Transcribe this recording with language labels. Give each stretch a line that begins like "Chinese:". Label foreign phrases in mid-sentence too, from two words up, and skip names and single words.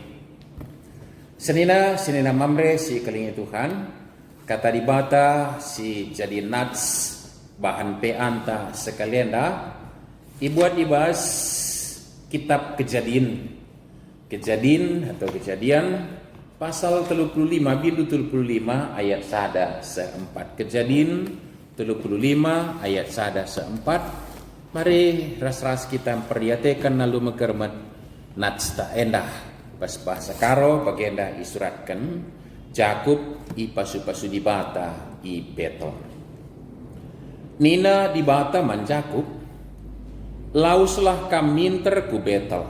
Batak Karo: Senina mamre si kelingi Tuhan kata dibata si jadi nats bahan peanta sekalian dah ibuat ibas
Indonesian: kitab kejadian pasal
Batak Karo: 35 bindu 35 ayat sada seempat. Kejadian 35 ayat sada seempat. Mari ras-ras
Indonesian: kita perhatikan
Batak Karo: lalu mekermat natsta endah pas bahasa karo bagenda isuratkan Jakub i pasu-pasu dibata i beton. Nina dibata man Jakub lauslah kam minter ku betel.